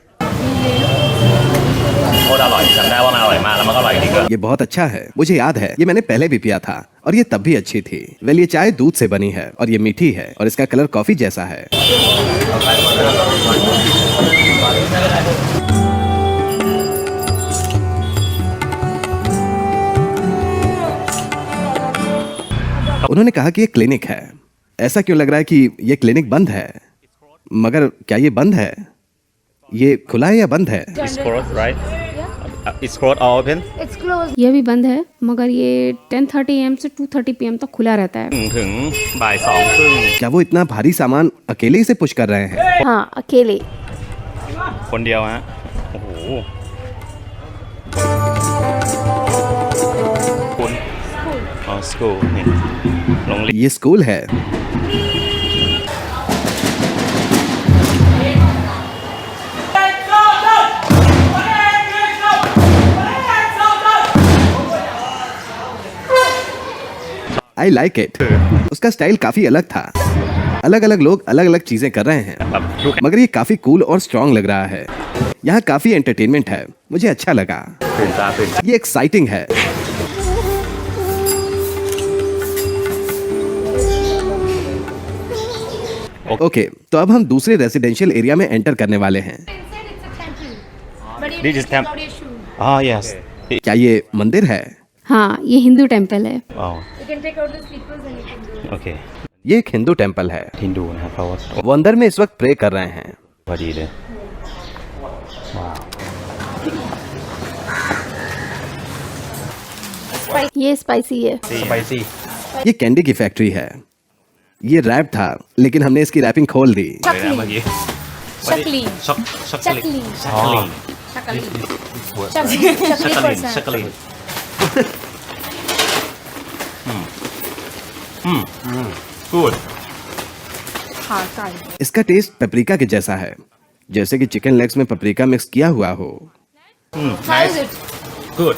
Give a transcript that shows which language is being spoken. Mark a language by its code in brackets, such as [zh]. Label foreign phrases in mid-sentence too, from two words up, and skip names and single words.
[th] โคตรอร่อยจำได้ว่ามันอร่อยมากแล้วมันก็อร่อยจริงด้วย [hi] ये बहुत अच्छा है, मुझे याद है ये मैंने पहले भी पिया था और ये तब भी अच्छी थी। वेल ये चाय दूध से बनी है और ये मीठी है और इसका कलर कॉफी जैसा है। उन्होंने कहा कि ये क्लिनिक है। ऐसा क्यों लग रहा है कि ये क्लिनिक बंद है? मगर क्या ये बंद है? ये खुला है या बंद है? [en] It's closed, right? It's closed or open? It's closed. [hi] ये भी बंद है मगर ये 10:30 AM से 2:30 PM तक खुला रहता है। [th] ถึงบ่าย 2:30 [hi] क्या वो इतना भारी सामान अकेले ही से पुश कर रहे हैं? हाँ अकेले। [th] คนเดียวฮะโอ้โหคุณอ๋อ school นี่โรงเรียน [hi] ये स्कूल है। [en] I like it. [hi] उसका स्टाइल काफी अलग था। अलग अलग लोग अलग अलग चीजें कर रहे हैं [th] แบบลูก [hi] मगर ये काफी कूल और स्ट्रांग लग रहा है। यहाँ काफी एंटरटेनमेंट है, मुझे अच्छा लगा। [th] ตื่นตาตื่น [hi] ये एक्साइटिंग है। ओके, तो अब हम दूसरे [en] residential area [hi] में एंटर करने वाले हैं। [en] But you This need is to temp- take out your shoe. [th] อ๋อ yes [hi] क्या ये मंदिर है? हाँ ये [en] Hindu temple [hi] है। [th] อ๋อ [en] You can take out the slippers and you can do it. [th] โอเค [hi] ये एक [en] Hindu temple [hi] है। [th] ฮินดูนะครับเพราะว่า [hi] वो अंदर में इस वक्त प्रे कर रहे हैं। [th] พอดีเลยว้าว [hi] ये स्पाइसी है। [th] สไปซี่ [hi] ये कैंडी की फैक्ट्री है। ये रैप था लेकिन हमने इसकी रैपिंग खोल दी। [th] เลยนะเมื่อกี้ [en] Chakli. [th] ช็อกโกแลต [en] Chakli. [th] ช็อกโกแลต [en] Chakli. Chakli. Chakli person. [th] ช็อกโกแลต good [hi] हाँ काल. इसका टेस्ट पेपरिका के जैसा है, जैसे कि चिकन लेग्स में पेपरिका मिक्स किया हुआ हो। [en] How is it? good